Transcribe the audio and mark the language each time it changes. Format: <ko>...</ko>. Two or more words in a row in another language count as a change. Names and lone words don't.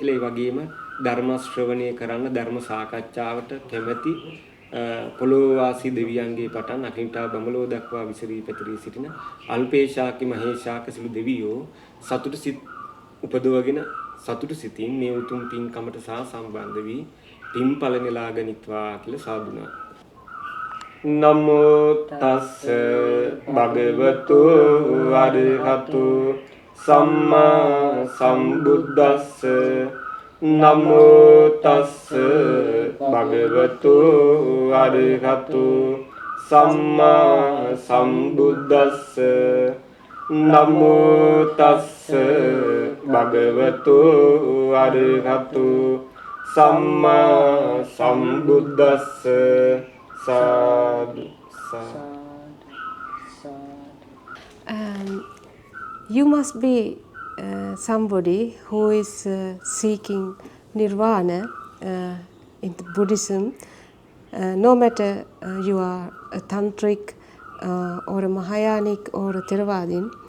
<si>ඒ වගේම ධර්ම ශ්‍රවණය කරන්න ධර්ම සාකච්ඡාවට කැමැති පොළොවාසී දෙවියන්ගේ පටන් අකින්ටා බඹලෝ දක්වා විසිරී පැතිරී සිටින අල්පේශාකි මහේශාක සිළු දෙවියෝ සතුට සිත් උපදවගෙන සතුට සිතින් මේ උතුම් පින්කමට සහ සම්බන්ධ වී පින්ඵල නෙලා ගනිත්වා කියලා සාදුනා.</si> <pi>නමෝ තස්ස භගවතු අරහතු සම්මා සම්බුද්දස්ස නමෝ තස්ස භගවතු අරහතු සම්මා සම්බුද්දස්ස නමෝ තස්ස භගවතු අරහතු සම්මා සම්බුද්දස්ස සාදු</pi> <en>You must be somebody who is seeking nirvana in the Buddhism, no matter you are a tantric or a Mahayanic or a Theravadin.</en>